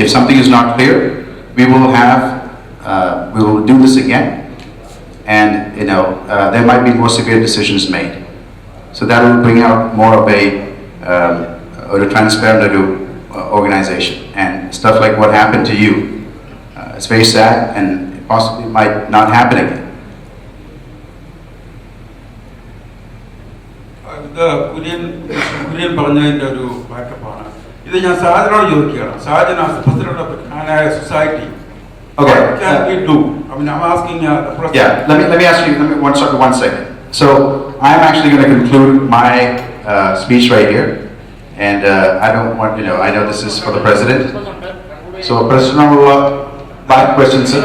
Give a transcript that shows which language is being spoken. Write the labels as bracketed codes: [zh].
[en] If something is not clear, we will do this again, and you know, there might be more severe decisions made. So that will bring out more of a transparent organization, and stuff like what happened to you. It's very sad, and it possibly might not happen again. [ml] Kurian പറഞ്ഞതിൻ്റെ ഒരു ബാക്കപ്പാണ് ഇത്. ഞാൻ സാജനോട് ചോദിക്കുകയാണ്, Sajana president of Knanaya society. [en] Okay. What can we do? I mean, I'm asking the president. Yeah, let me ask you. One second. So I'm actually going to conclude my speech right here, and I don't want, you know, I know this is for the president. So President will back questions. Sir.